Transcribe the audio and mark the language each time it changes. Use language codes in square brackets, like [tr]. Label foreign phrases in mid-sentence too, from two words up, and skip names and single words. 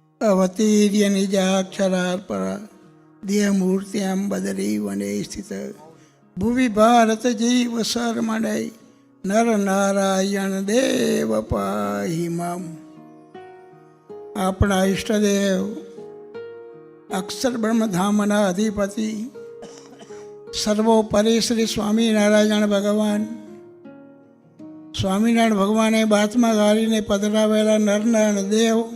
[sa] अवतीर्य निजाक्षरार्पणा देहमूर्त्यां बदरी वने स्थित भुवि भारत जीव शर्मणै नर नारायण देव पाहि माम. [gu] આપણા ઈષ્ટદેવ અક્ષર બ્રહ્મધામના અધિપતિ સર્વોપરી શ્રી સ્વામિનારાયણ ભગવાન, સ્વામિનારાયણ ભગવાને બાથમાં ગાળીને પધરાવેલા નરનારાયણ દેવ,